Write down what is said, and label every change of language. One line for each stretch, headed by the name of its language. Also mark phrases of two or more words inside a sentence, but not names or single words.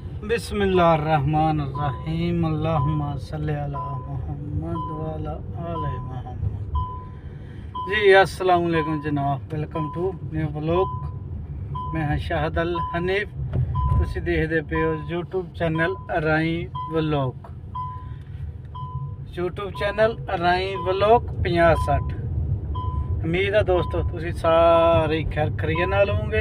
Arabic: بسم الله الرحمن الرحيم اللهم صل على محمد وعلى آل محمد.
English: जी
Arabic: السلام عليكم
English: जनाब, welcome to new vlog.
Punjabi: ਮੈਂ ਹਾਂ ਸ਼ਾਹਦ ਅਲ ਹਨੀਫ। ਤੁਸੀਂ ਦੇਖਦੇ ਪਏ ਹੋ ਯੂਟਿਊਬ ਚੈਨਲ ਰਾਈ ਵਲੌਗ। ਯੂਟਿਊਬ ਚੈਨਲ ਰਾਈ ਵਲੌਗ 50-60। ਉਮੀਦ ਹੈ ਦੋਸਤੋ ਤੁਸੀਂ ਸਾਰੇ ਖ਼ੈਰ ਖ਼ਰੀਏ ਨਾਲ ਹੋਵੋਗੇ।